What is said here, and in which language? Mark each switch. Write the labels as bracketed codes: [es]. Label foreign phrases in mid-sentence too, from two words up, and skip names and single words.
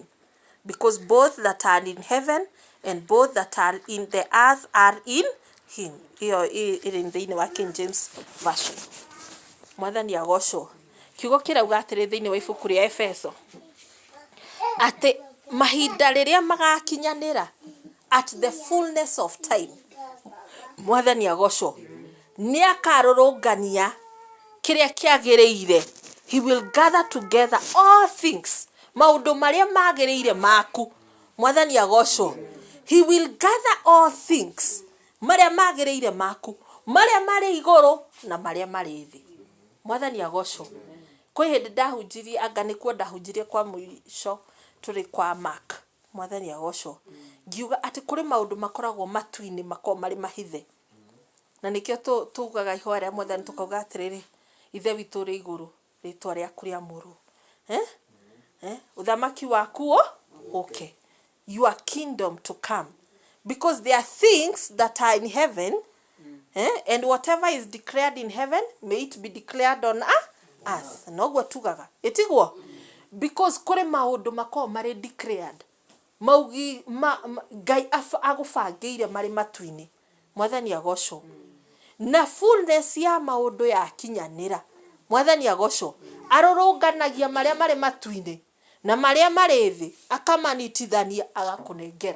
[en] Because both that are in heaven and both that are in the earth are in him. Hiyo in the wa King James Version. [ki] Mwathani agocwo. Kiugo kirauga atĩrĩ thĩinĩ wa ibuku rĩa Efeso atĩ mahinda rĩrĩa magakinyanĩra [en] at the fullness of time, [ki] Mwathani agocwo, nĩ akarũrũngania kĩrĩa kĩagĩrĩire. [en] He will gather together all things, [ki] maũndũ marĩa magĩrĩire maku. Mwathani agocwo. [en] He will gather all things [ki] marĩa magĩrĩire maku, marĩa marĩ igũrũ na marĩa marĩ thĩ. Mwathani agocwo. Kwĩ hĩndĩ ndahunjirie, anga nĩkuo ndahunjirie kwa mũico tũrĩ kwa Mark. Mwathani agocwo. Ngiuga atĩ kũrĩ maũndũ makoragwo matu-inĩ makoragwo marĩ mahithe. Na nĩkĩo tugaga ihoya rĩa Mwathani tukauga atĩrĩrĩ, ithe witũ ũrĩ igũrũ, rĩĩtwa rĩaku rĩamũrwo. Uthamaki waku okay. [en] Your kingdom to come. Because there are things that are in heaven, and whatever is declared in heaven, may it be declared on earth. [ki] Noguo tugaga. Itigwo. Because kore maũndũ makoragwo marĩ declared. Maugi Ngai agũbangĩire marĩ matu-inĩ. Mwathani agocwo. Na fullness ya maũndũ yakinyanĩra. Mwathani agocwo. Arũrũnganagia marĩa marĩ matu-inĩ na marĩa marĩ thĩ, akamanitithania agakũnengera.